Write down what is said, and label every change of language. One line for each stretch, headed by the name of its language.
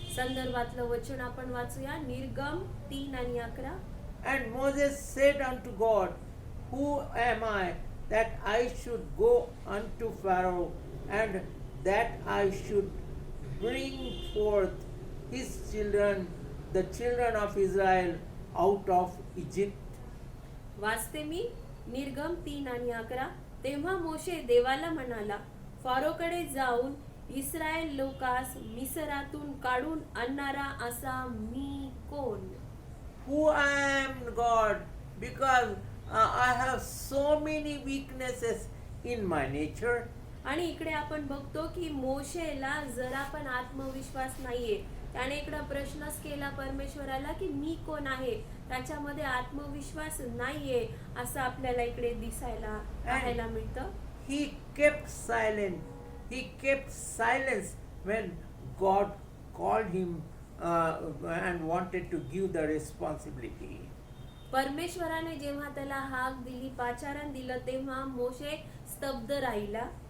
Marathi: संदर्भातलं वचन आपण वाचूया निर्गम 3 आणि 11.
English: And Moses said unto God, Who am I that I should go unto Pharaoh, and that I should bring forth his children, the children of Israel, out of Egypt?
Marathi: वाचते मी निर्गम 3 आणि 11. तेव्हा मोशे देवाला म्हणाला, फारोकडे जाऊन इस्रायल लोकास मिस्रातून काढून आणणारा असा मी कोण?
English: Who I am, God, because I have so many weaknesses in my nature.
Marathi: आणि इकडे आपण बघतो की मोशेला जरा पण आत्मविश्वास नाहीये. त्याने इकडे प्रश्नच केला परमेश्वराला की मी कोण आहे, त्याच्यामध्ये आत्मविश्वास नाहीये असं आपल्याला इकडे दिसायला पाहायला मिळतं.
English: He kept silent. He kept silence when God called him and wanted to give the responsibility.
Marathi: परमेश्वराने जेव्हा त्याला हाक दिली, पाचारण दिलं, तेव्हा मोशे स्तब्ध राहिला.